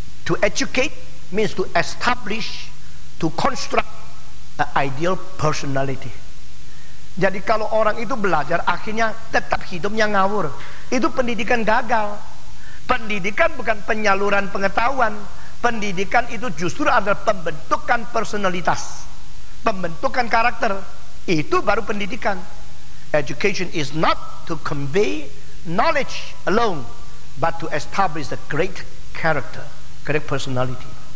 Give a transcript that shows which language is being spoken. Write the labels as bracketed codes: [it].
[en] To educate means to establish, to construct an ideal personality. [id] Jadi kalau orang itu belajar akhirnya tetap hidupnya ngawur, itu pendidikan gagal. Pendidikan bukan penyaluran pengetahuan. Pendidikan itu justru adalah pembentukan personalitas, pembentukan karakter. Itu baru pendidikan. [en] Education is not to convey knowledge alone, but to establish a great character, great personality.